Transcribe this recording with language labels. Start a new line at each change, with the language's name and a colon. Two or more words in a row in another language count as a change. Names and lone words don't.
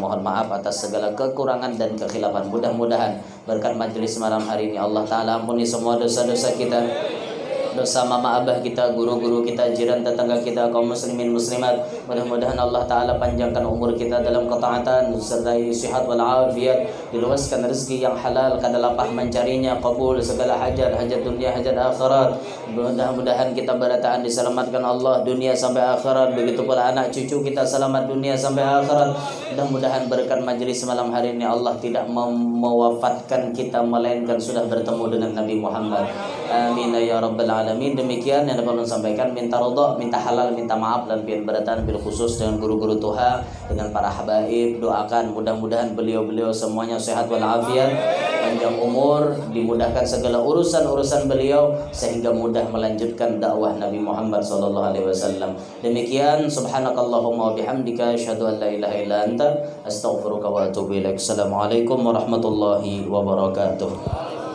Indonesian: Mohon maaf atas segala kekurangan dan kekhilafan. Mudah-mudahan berkat majelis malam hari ini Allah Ta'ala ampuni semua dosa-dosa kita, dosa mama abah kita, guru-guru kita, jiran tetangga kita, kaum muslimin muslimat. Mudah-mudahan Allah Ta'ala panjangkan umur kita dalam ketaatan, sertai sihat wal afiat, diluaskan rezeki yang halal, kadalapah mencarinya, kabul segala hajat, hajat dunia, hajat akhirat. Mudah-mudahan kita berataan diselamatkan Allah dunia sampai akhirat, begitu pula anak cucu kita selamat dunia sampai akhirat. Mudah-mudahan berkat majelis malam hari ini Allah tidak mewafatkan kita melainkan sudah bertemu dengan Nabi Muhammad.
Arabic: آمين يا رب العالمين.
Indonesian: Demikian yang dapat saya sampaikan. Minta ridha, minta halal, minta maaf dan
Banjar: pian beratan
Indonesian: bil khusus dengan guru-guru Tuhan, dengan para habaib. Doakan mudah-mudahan beliau-beliau semuanya sehat walafiat, panjang umur, dimudahkan segala urusan-urusan beliau sehingga mudah melanjutkan dakwah Nabi Muhammad SAW. Demikian,
Arabic: سبحانك اللهم وبحمدك أشهد أن لا إله إلا أنت أستغفرك وأتوب إليك. السلام عليكم ورحمة الله وبركاته.